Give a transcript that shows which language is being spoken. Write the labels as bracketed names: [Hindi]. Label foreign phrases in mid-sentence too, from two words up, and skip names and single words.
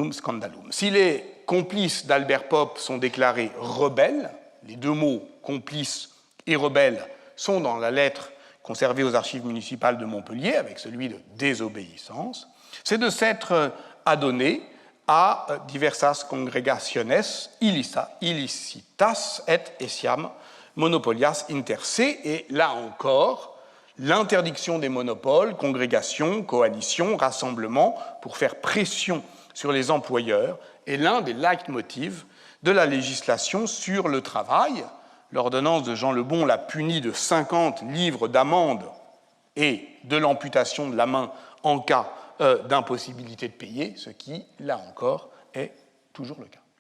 [French] Si les complices d'Albert Pope sont déclarés rebelles. Les deux mots complices et rebelles sont dans la lettre conservée aux archives municipales de Montpellier, avec celui de désobéissance. C'est de s'être adonné à [Latin] diversas congregationes illicitas et essiam monopolias inter se, [French] et là encore, l'interdiction des monopoles, congrégations, coalitions, rassemblements, pour faire pression sur les employeurs, est l'un des leitmotivs de la législation sur le travail. L'ordonnance de Jean Lebon l'a puni de 50 livres d'amende et de l'amputation de la main en cas d'impossibilité de payer, ce qui, là encore, est toujours le cas.